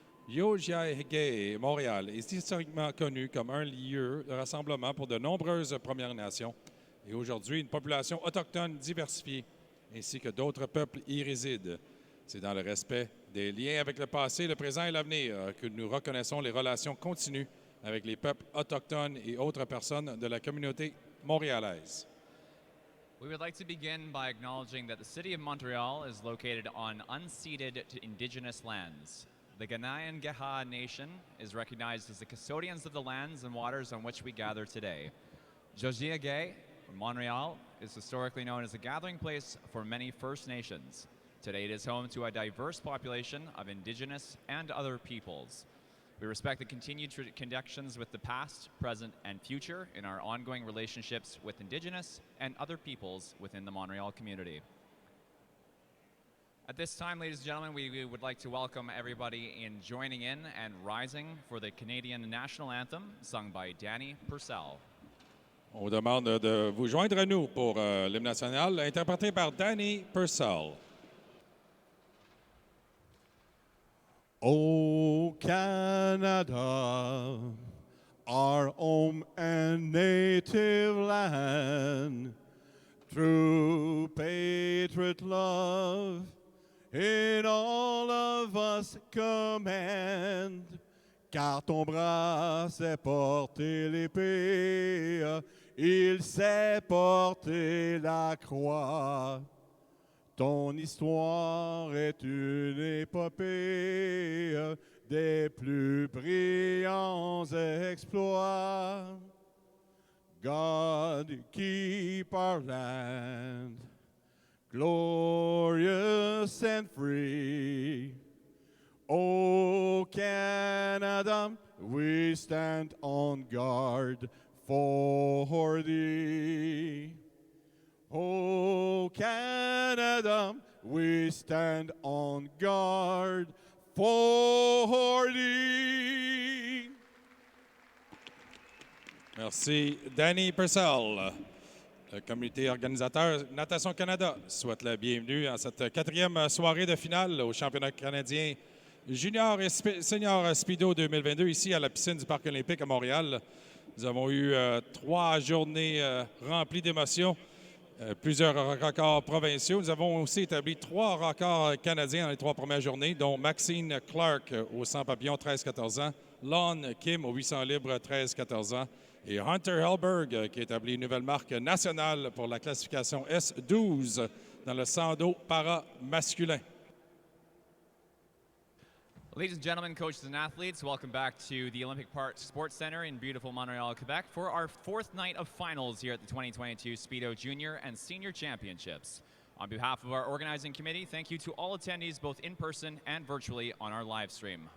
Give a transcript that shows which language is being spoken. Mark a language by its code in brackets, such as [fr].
[fr] Yojiaigé, Montréal, est historiquement connu comme un lieu de rassemblement pour de nombreuses Premières Nations et aujourd'hui une population autochtone diversifiée, ainsi que d'autres peuples y résident. C'est dans le respect des liens avec le passé, le présent et l'avenir que nous reconnaissons les relations continues avec les peuples autochtones et autres personnes de la communauté montréalaise. [en] We would like to begin by acknowledging that the City of Montreal is located on unceded Indigenous lands. The Ganayan-Geha Nation is recognized as the custodians of the lands and waters on which we gather today. Jojiagay, Montreal, is historically known as a gathering place for many First Nations. Today it is home to a diverse population of Indigenous and other peoples. We respect the continued connections with the past, present, and future in our ongoing relationships with Indigenous and other peoples within the Montreal community. At this time, ladies and gentlemen, we would like to welcome everybody in joining in and rising for the Canadian National Anthem, sung by Danny Purcell. [fr] On vous demande de vous joindre à nous pour l'hymne national, interprété par Danny Purcell. [en] O Canada, our home and native land, true patriot love in all of us command. [fr] Car ton bras sait porter l'épée, il sait porter la croix. Ton histoire est une épopée des plus brillants exploits. [en] God, keep our land glorious and free. O Canada, we stand on guard for thee. O Canada, we stand on guard for thee. [fr] Merci. Danny Purcell. Le comité organisateur Natation Canada souhaite la bienvenue à cette quatrième soirée de finale au championnat canadien junior et senior Speedo 2022 ici à la piscine du Parc olympique à Montréal. Nous avons eu 3 journées remplies d'émotions, plusieurs records provinciaux. Nous avons aussi établi 3 records canadiens dans les 3 premières journées, dont Maxine Clark au 100 papillons 13-14 ans, Lon Kim au 800 libres 13-14 ans et Hunter Hellberg qui a établi une nouvelle marque nationale pour la classification S12 dans le 100 dos para-masculin. [en] Ladies and gentlemen, coaches and athletes, welcome back to the Olympic Park Sports Center in beautiful Montreal, Quebec for our 4th night of finals here at the 2022 Speedo Junior and Senior Championships. On behalf of our organizing committee, thank you to all attendees both in person and virtually on our live stream.